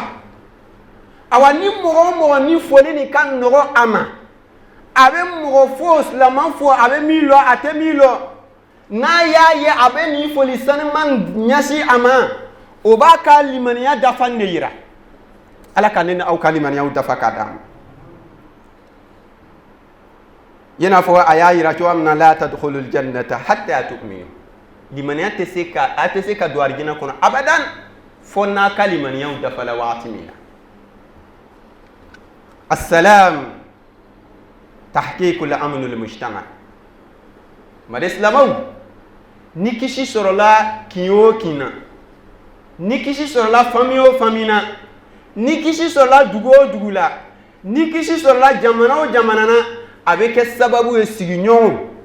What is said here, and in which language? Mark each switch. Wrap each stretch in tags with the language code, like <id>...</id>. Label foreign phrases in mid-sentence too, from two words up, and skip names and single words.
<bm>Awa ni mɔgɔ o mɔgɔ ni foli ni ka nɔgɔ a ma a bɛ mɔgɔ fo silamɛ fo a bɛ min lɔ a tɛ min lɔ n'a y'a ye a bɛ nin foli sanuma ɲɛsin a ma o b'a ka limaniya dafa de yira. Ala ka ne ni aw ka limaniyaw dafa k'a d'an ma. I n'a fɔ a y'a yira cogoya min na</bm> <ar>لا تدخلوا الجنة حتى تؤمنوا.</ar> <bm>Limaniya tɛ se ka don arijina kɔnɔ abadan fo n'a ka limaniyaw dafala waati min na.</bm> <ar>السلام تحقيق الأمن المجتمع.</ar> <bm>Made silamaw ni kisi sɔrɔla kin o kin na ni kisi sɔrɔla famille o famille na ni kisi sɔrɔla dugu o dugu la ni kisi sɔrɔla jamana o jamana na a bɛ kɛ sababu ye sigiɲɔgɔnw</bm>